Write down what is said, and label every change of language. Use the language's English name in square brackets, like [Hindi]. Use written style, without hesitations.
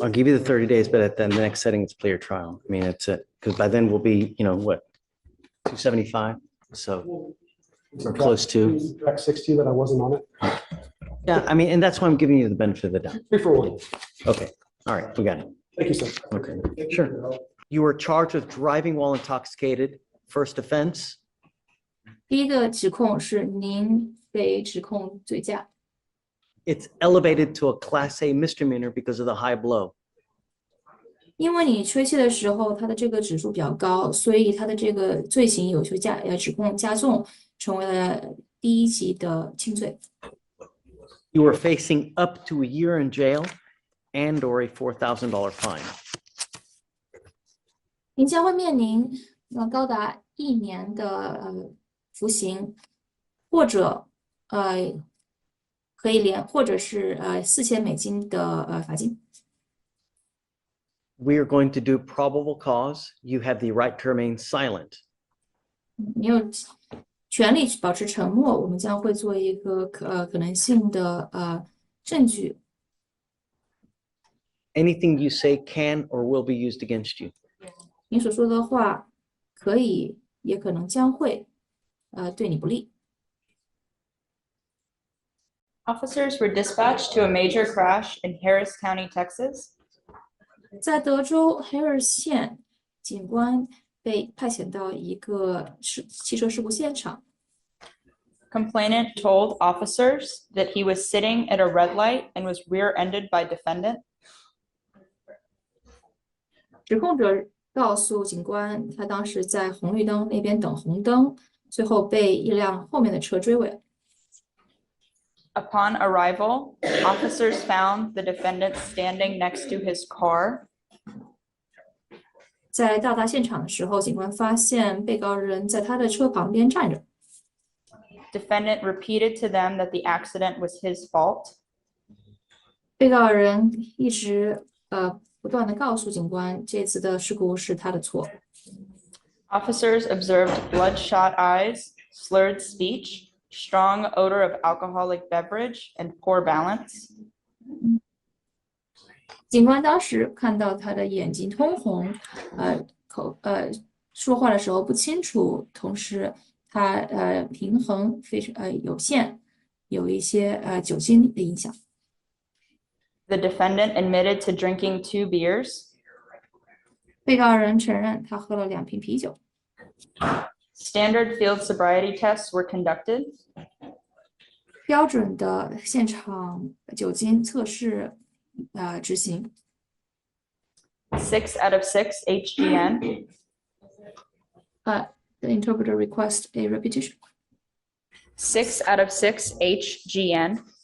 [English] I'll give you the 30 days, but at the next setting, it's player trial. I mean, it's it, because by then we'll be, you know, what, 275? So we're close to. Track 60 that I wasn't on it. Yeah, I mean, and that's why I'm giving you the benefit of the doubt. 3 for 1. Okay, all right, we got it. Thank you, sir. Okay, sure. You were charged with driving while intoxicated. First offense, [Chinese] 第一个指控是您被指控醉驾， [English] it's elevated to a Class A misdemeanor because of the high blow. [Chinese] 因为你吹气的时候，它的这个指数比较高，所以它的这个罪行有就指控加重，成为了第一级的轻罪。 [English] You were facing up to a year in jail and or a $4,000 fine. [Chinese] 您将会面临高达1年的服刑，或者可以或者是$4000的罚金。 [English] We are going to do probable cause. You have the right to remain silent. [Chinese] 你有权利保持沉默，我们将会做一个可能性的证据。 [English] Anything you say can or will be used against you. [Chinese] 你所说的话可以，也可能将会对你不利。 [English] Officers were dispatched to a major crash in Harris County, Texas. [Chinese] 在德州 Harris 县，警官被派遣到一个汽车事故现场。 [English] Complainant told officers that he was sitting at a red light and was rear-ended by defendant. [Chinese] 指控者告诉警官，他当时在红绿灯那边等红灯，最后被一辆后面的车追尾。 [English] Upon arrival, officers found the defendant standing next to his car. [Chinese] 在到达现场的时候，警官发现被告人在他的车旁边站着。 [English] Defendant repeated to them that the accident was his fault. [Chinese] 被告人一直不断的告诉警官，这次的事故是他的错。 [English] Officers observed bloodshot eyes, slurred speech, strong odor of alcoholic beverage, and poor balance. [Chinese] 警官当时看到他的眼睛通红，说话的时候不清楚，同时他平衡非常有限，有一些酒精的影响。 [English] The defendant admitted to drinking 2 beers. [Chinese] 被告人承认他喝了2瓶啤酒。 [English] Standard field sobriety tests were conducted. [Chinese] 标准的现场酒精测试执行。 [English] 6 out of 6 HGN. The interpreter requests a repetition. 6 out of 6 HGN.